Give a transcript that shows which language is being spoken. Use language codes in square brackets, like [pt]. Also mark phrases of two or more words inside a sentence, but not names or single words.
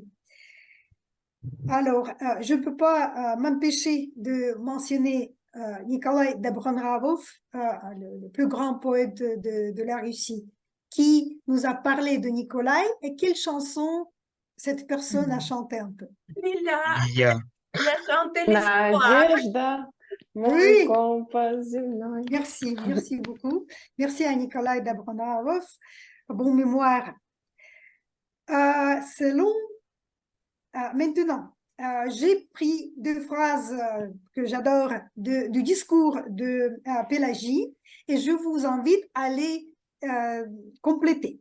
[fr] Alors, je ne peux pas m'empêcher de mentionner Nikolai Dobronravov, le plus grand poète de la Russie. qui nous a parlé de Nikolai et quelle chanson cette personne a chanté un peu. Lila, Lilia, il a chanté l'espoir. [ru] Надежда, мой [fr] Oui, [ru] компас земной. [fr] merci beaucoup. Merci à Nikolai Dabronov. Bon mémoire. Maintenant, j'ai pris deux phrases que j'adore du discours de Pélagie et je vous invite à les compléter.